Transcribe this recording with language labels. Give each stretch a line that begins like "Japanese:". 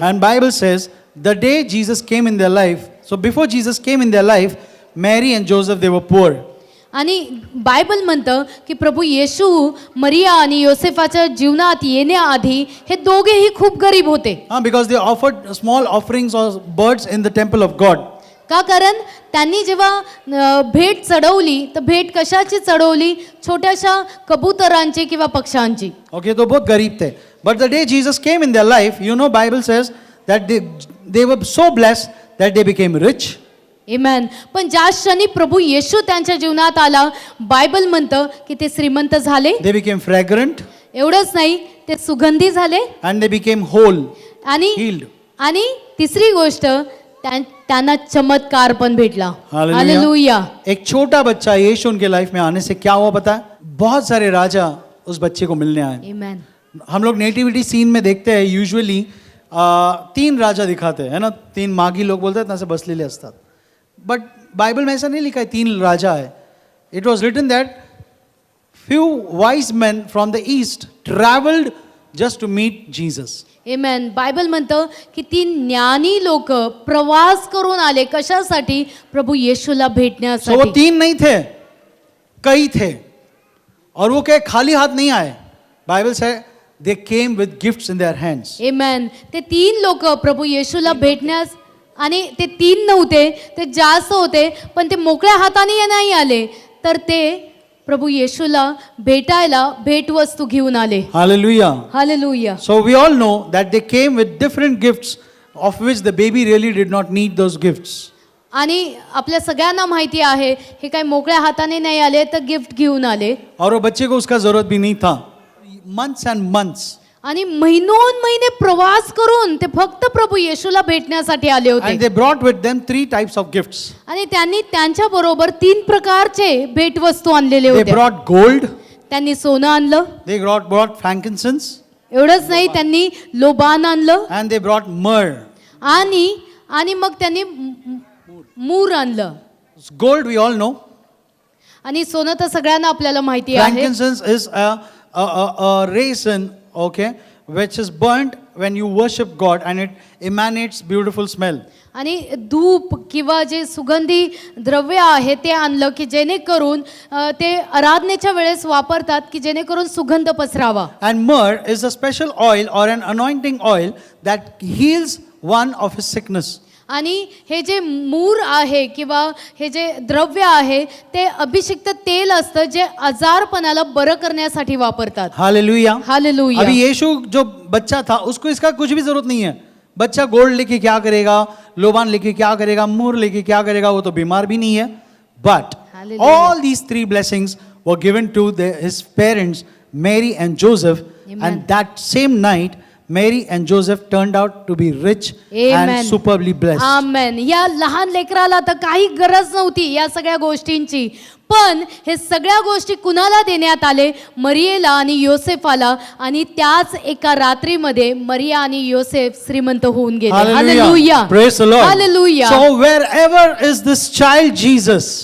English: And Bible says the day Jesus came in their life, so before Jesus came in their life, Mary and Joseph, they were poor.
Marathi: आणि Bible म्हणतं की प्रभू येशू मरिया आणि योसेफाच्या जीवनात येण्याआधी हे दोघेही खूप गरीब होते.
English: Because they offered small offerings or birds in the temple of God.
Marathi: का? कारण त्यांनी जेव्हा भेट चढवली तर भेट कशाची चढवली? छोट्याशा कबुतरांची किंवा पक्ष्यांची.
Hindi: Okay, तो बहुत गरीब थे.
English: But the day Jesus came in their life, you know, Bible says that they were so blessed that they became rich.
Marathi: आमेन. पण ज्या क्षणी प्रभू येशू त्यांच्या जीवनात आला, बायबल म्हणतं की ते श्रीमंत झाले.
English: They became fragrant.
Marathi: एवढंच नाही, ते सुगंधी झाले.
English: And they became whole,
Marathi: आणि
English: healed.
Marathi: आणि तिसरी गोष्ट, त्यांना चमत्कार पण भेटला.
English: Hallelujah.
Marathi: हालेलुया.
Hindi: एक छोटा बच्चा यीशु उनके लाइफ में आने से क्या हुआ पता है? बहुत सारे राजा उस बच्चे को मिलने आए.
Marathi: आमेन.
Hindi: हम लोग नेटिविटी सीन में देखते हैं यूजुअली 3 राजा दिखाते हैं, है ना? 3 मागी लोग बोलते हैं ना,
Marathi: से बसलेले असतात.
Hindi: बट बाइबल में ऐसा नहीं लिखा है 3 राजा है.
English: It was written that few wise men from the east traveled just to meet Jesus.
Marathi: Amen. Bible म्हणतं की 3 ज्ञानी लोक प्रवास करून आले. कशासाठी? प्रभू येशूला
Hindi: So वो
Marathi: भेटण्यासाठी.
Hindi: 3 नहीं थे, कई थे, और वो क्या खाली हाथ नहीं आए. बाइबल से
English: they came with gifts in their hands.
Marathi: आमेन. ते 3 लोक प्रभू येशूला भेटण्यास, आणि ते 3 नव्हते, ते जास्त होते, पण ते मोकळ्या हाताने नाही आले, तर ते प्रभू येशूला भेटायला भेटवस्तू घेऊन आले.
English: Hallelujah.
Marathi: Hallelujah.
English: So we all know that they came with different gifts of which the baby really did not need those gifts.
Marathi: आणि आपल्या सगळ्यांना माहिती आहे हे काय मोकळ्या हाताने नाही आले, तर गिफ्ट घेऊन आले.
Hindi: और वो बच्चे को उसका जरूरत भी नहीं था.
English: Months and months.
Marathi: आणि महिनोन महिने प्रवास करून ते फक्त प्रभू येशूला भेटण्यासाठी आले
English: And
Marathi: होते.
English: they brought with them 3 types of gifts.
Marathi: आणि त्यांनी त्यांच्या बरोबर 3 प्रकारचे भेटवस्तू आणलेले
English: They
Marathi: होते.
English: brought gold,
Marathi: त्यांनी सोनं आणलं.
English: they brought frankincense,
Marathi: एवढंच नाही, त्यांनी लोबान आणलं.
English: and they brought myrrh.
Marathi: आणि मग त्यांनी मूर आणलं.
English: Gold we all know.
Marathi: आणि सोनं तर सगळ्यांना आपल्याला माहिती आहे.
English: Frankincense is a resin, okay, which is burnt when you worship God and it emanates beautiful smell.
Marathi: आणि धूप किंवा जे सुगंधी द्रव्य आहे ते आणलं की जेणेकरून ते आराधनेच्या वेळेस वापरतात की जेणेकरून सुगंध पसरावा.
English: And myrrh is a special oil or an anointing oil that heals one of his sickness.
Marathi: आणि हे जे मूर आहे किंवा हे जे द्रव्य आहे ते अभिषिक्त तेल असतं जे आजारपणाला बरं करण्यासाठी वापरतात.
English: Hallelujah.
Marathi: हालेलुया.
Hindi: अभी यीशु जो बच्चा था उसको इसका कुछ भी जरूरत नहीं है. बच्चा गोल्ड लेके क्या करेगा, लोबान लेके क्या करेगा, मूर लेके क्या करेगा, वो तो बीमार भी नहीं है.
English: But Hallelujah. all these 3 blessings were given to his parents, Mary and Joseph. Amen. And that same night, Mary and Joseph turned out to be rich Amen. and superbly blessed.
Marathi: आमेन. या लहान लेकराला तर काही गरज नव्हती या सगळ्या गोष्टींची, पण हे सगळ्या गोष्टी कुणाला देण्यात आले? मरियेला आणि योसेफाला. आणि त्याच एका रात्रीमध्ये मरिया आणि योसेफ श्रीमंत होऊन गेले. Hallelujah.
English: Praise the Lord.
Marathi: Hallelujah.
English: So wherever is this child Jesus,